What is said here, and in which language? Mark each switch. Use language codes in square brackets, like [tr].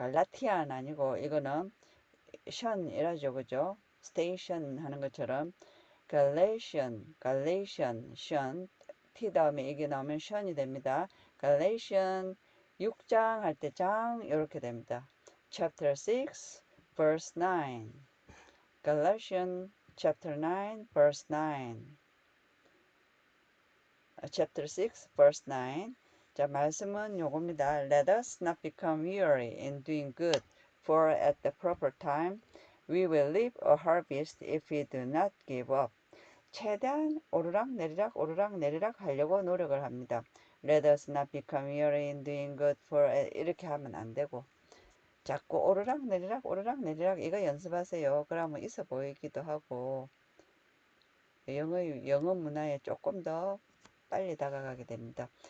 [ko] 갈라티안 아니고 이거는 션이라죠. 그죠? 스테이션 하는 것처럼 갈레이션, 션 T 다음에 이게 나오면 션이 됩니다. 갈레이션 6장 할 때 장 이렇게 됩니다. [en] Chapter 6 verse 9 Galatians chapter 9 verse 9 chapter 6 verse 9 [ko] 자, 말씀은 요겁니다. [en] Let us not become weary in doing good, for at the proper time we will reap a harvest if we do not give up. [ko] 최대한 오르락 내리락 하려고 노력을 합니다. [en] Let us not become weary in doing good, for [ko] 이렇게 하면 안 되고 자꾸 오르락 내리락 이거 연습하세요. 그러면 있어 보이기도 하고 영어 문화에 조금 더 빨리 다가가게 됩니다.